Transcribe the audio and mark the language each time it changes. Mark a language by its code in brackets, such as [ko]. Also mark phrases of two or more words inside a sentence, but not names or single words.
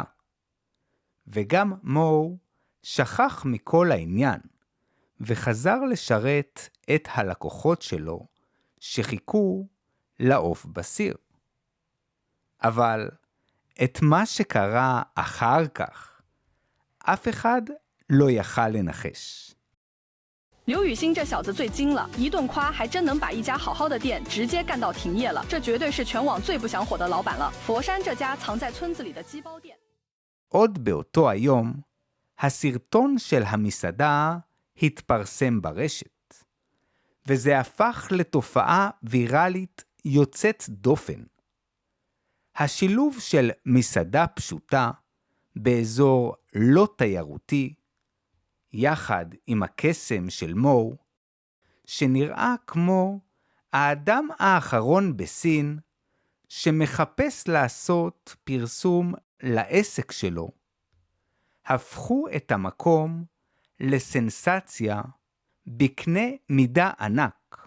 [he] וגם מו שכח מכל העניין, וחזר לשרת את הלקוחות שלו שחיכו לעוף בסיר. אבל את מה שקרה אחר כך, אף אחד לא יכל לנחש. [zh] 刘雨欣这小子最精了，一顿夸还真能把一家好好的店直接干到停业了，这绝对是全网最不想火的老板了。佛山这家藏在村子里的鸡包店。 [he] עוד באותו היום, הסרטון של המסעדה התפרסם ברשת, וזה הפך לתופעה ויראלית יוצאת דופן. השילוב של מסעדה פשוטה באזור לא תיירותי, יחד עם הקסם של מו, שנראה כמו האדם האחרון בסין שמחפש לעשות פרסום לעסק שלו, הפכו את המקום לסנסציה בקנה מידה ענק.